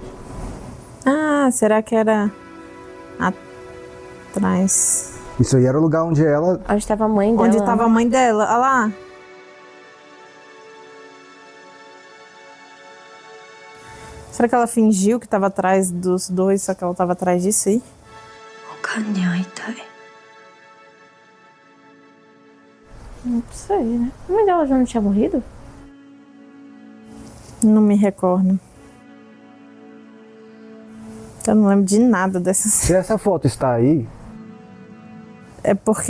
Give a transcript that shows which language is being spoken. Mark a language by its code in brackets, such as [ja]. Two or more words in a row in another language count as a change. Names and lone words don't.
[pt] Ah, será que era atrás? Isso aí era o lugar onde ela... Onde tava a mãe dela. Onde tava a mãe dela? Olha lá. Será que ela fingiu que tava atrás dos dois, só que ela tava atrás disso aí? [ja] おかんに会いたい。 [pt] Não sei, né? A mãe dela já não tinha morrido? Não me recordo. Eu não lembro de nada dessa Se cena. essa foto está aí, É porque